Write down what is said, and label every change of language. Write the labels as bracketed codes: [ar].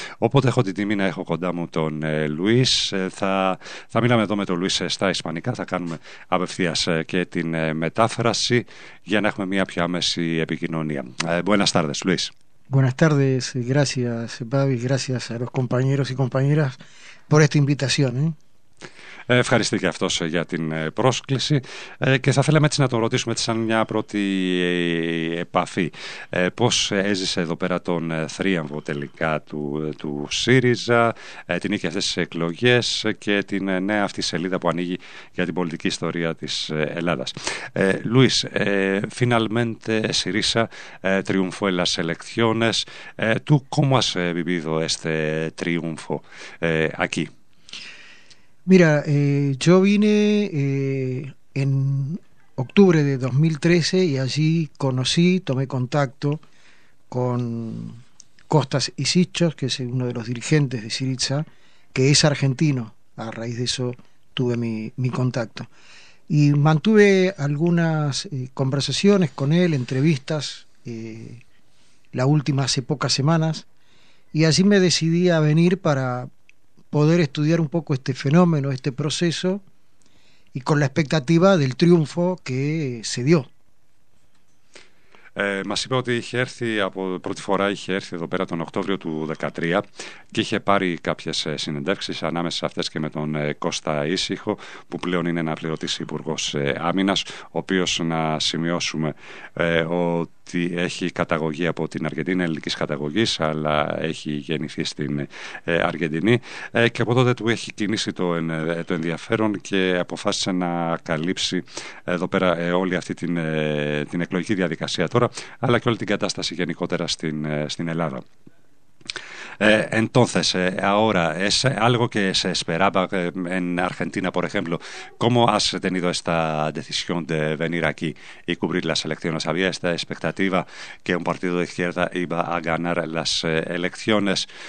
[el] Οπότε έχω την τιμή να έχω κοντά μου τον Λουίς. Θα μιλάμε εδώ με τον Λουίς στα ισπανικά, θα κάνουμε απευθείας και την μετάφραση για να έχουμε μια πιο άμεση επικοινωνία. [es] Buenas tardes, Λουίς. Buenas tardes, gracias, Babi, gracias a los compañeros y compañeras por esta invitación, ¿eh? [el] Ευχαριστεί και αυτός για την πρόσκληση και θα θέλαμε έτσι να τον ρωτήσουμε έτσι σαν μια πρώτη επαφή. Πώς έζησε εδώ πέρα τον θρίαμβο τελικά του ΣΥΡΙΖΑ, την νίκη αυτές τις εκλογές και την νέα αυτή σελίδα που ανοίγει για την πολιτική ιστορία της Ελλάδας. [es] Λουίς, finalmente ΣΥΡΙΖΑ triunfó en las elecciones. ¿Tú cómo has vivido este triunfo aquí? Mira, yo vine en octubre de 2013 y allí conocí, tomé contacto con Costas Isichos, que es uno de los dirigentes de Syriza, que es argentino. A raíz de eso tuve mi contacto. Y mantuve algunas conversaciones con él, entrevistas, las últimas pocas semanas, y así me decidí a venir para poder estudiar un poco este fenómeno, este proceso, y con la expectativa del triunfo que se dio. [el] Μας είπε ότι είχε έρθει από πρώτη φορά είχε έρθει εδώ πέρα τον Οκτώβριο του 2013 και είχε πάρει κάποιες συνεντεύξεις ανάμεσα σε αυτές και με τον Κώστα Ίσυχο, που πλέον είναι αναπληρωτής υπουργός άμυνας, ο οποίος, να σημειώσουμε, ότι έχει καταγωγή από την Αργεντίνη, ελληνικής καταγωγής, αλλά έχει γεννηθεί στην Αργεντινή, και από τότε του έχει κινήσει το ενδιαφέρον και αποφάσισε να καλύψει εδώ πέρα όλη αυτή την εκλογική διαδικασία τώρα, αλλά και όλη την κατάσταση γενικότερα στην Ελλάδα. [es] Entonces, ahora es algo que se esperaba en Argentina, por ejemplo. ¿Cómo has tenido esta decisión de venir aquí y cubrir las elecciones? ¿Había esta expectativa que un partido de izquierda iba a ganar las elecciones?